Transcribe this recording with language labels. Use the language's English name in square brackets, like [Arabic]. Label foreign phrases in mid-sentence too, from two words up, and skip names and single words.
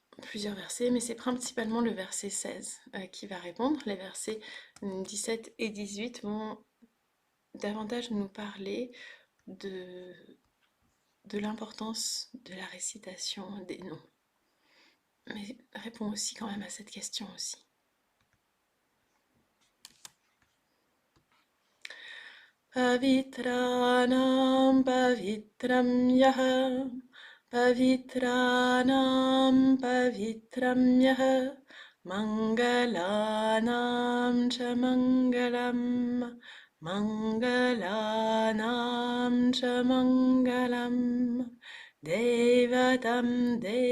[French] plusieurs versets, mais c'est principalement le verset 16 qui va répondre. Les versets 17 et 18 vont davantage nous parler de, de l'importance de la récitation des noms. Mais répond aussi quand même à cette question aussi. [Sanskrit] Pavitranam pavitram yaha, pavitranam pavitram yaha, mangalanam cha mangalam, mangalanam cha mangalam, devatam